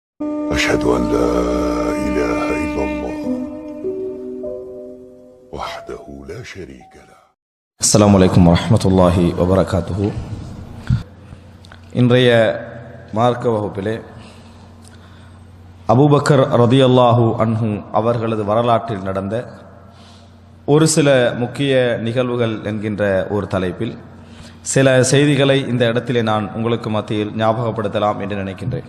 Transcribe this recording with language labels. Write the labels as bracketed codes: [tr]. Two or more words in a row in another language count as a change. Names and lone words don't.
[ar] أشهد أن لا إله إلا الله وحده لا شريك له. السلام عليكم ورحمة الله وبركاته. [ta] இன்றைய மார்க்க வகுப்பிலே அபூபக்கர் [ar] رضي الله عنه [ta] அவர்களது வரலாற்றில் நடந்த ஒரு சில முக்கிய நிகழ்வுகள் என்கின்ற ஒரு தலைப்பில் சில செய்திகளை இந்த இடத்திலே நான் உங்களுக்கு மத்தியில் ஞாபகப்படுத்தலாம் என்று நினைக்கின்றேன்.